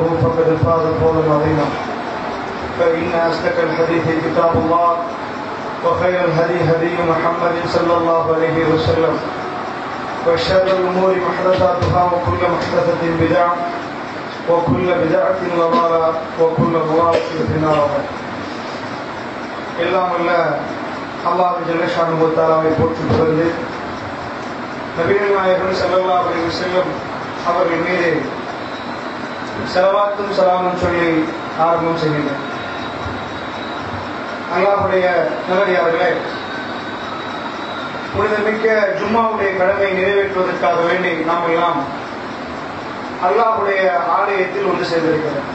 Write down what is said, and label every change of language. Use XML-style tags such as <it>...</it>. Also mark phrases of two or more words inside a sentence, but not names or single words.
<ar>فقد فاز فوزا عظيما فإن أصدق الحديث كتاب الله وخير الهدي هدي محمد صلى الله عليه وسلم وشر الأمور محدثاتها وكل محدثة بدعة وكل بدعة ضلالة وكل ضلالة في النار</ar> <ta>எல்லாம் அல்ல அல்லாஹ்</ta> <ar>جل شأنه وتعالى</ar> <ta>போற்றி புகழ்ந்து நபிகள் நாயகம்</ta> <ar>صلى الله عليه وسلم</ar> <ta>அவர்கள் மீது ஸலவாத்தும் ஸலாமும் சொல்லி ஆரம்பம் செய்கிறேன். அல்லாஹ்வுடைய நல்லடியார்களே, புனிதமிக்க ஜும்மாவுடைய கடமை நிறைவேற்றுவதற்காக வேண்டி நாம் எல்லாம் அல்லாஹ்வுடைய ஆலயத்தில் ஒன்று சேர்ந்திருக்கிறோம்.</ta>